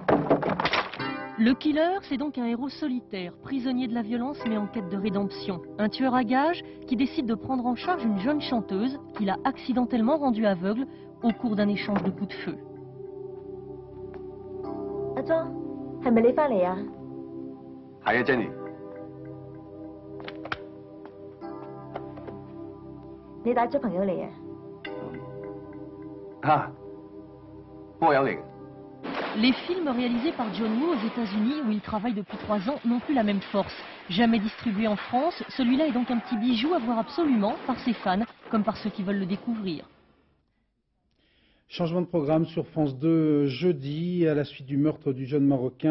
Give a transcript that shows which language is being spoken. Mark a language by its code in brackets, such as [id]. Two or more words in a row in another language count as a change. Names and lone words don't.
[fr] Le killer, c'est donc un héros solitaire, prisonnier de la violence mais en quête de rédemption. Un tueur à gages qui décide de prendre en charge une jeune chanteuse qu'il a accidentellement rendue aveugle au cours d'un échange de coups de feu. John, est-ce que tu es revenu? Oui, Jenny. [yue] 你帶咗朋友嚟啊？啊，我有嚟。 [fr] Les films réalisés par John Woo aux États-Unis, où il travaille depuis 3 ans, n'ont plus la même force. Jamais distribué en France, celui-là est donc un petit bijou à voir absolument par ses fans, comme par ceux qui veulent le découvrir. Changement de programme sur France 2 jeudi, à la suite du meurtre du jeune Marocain.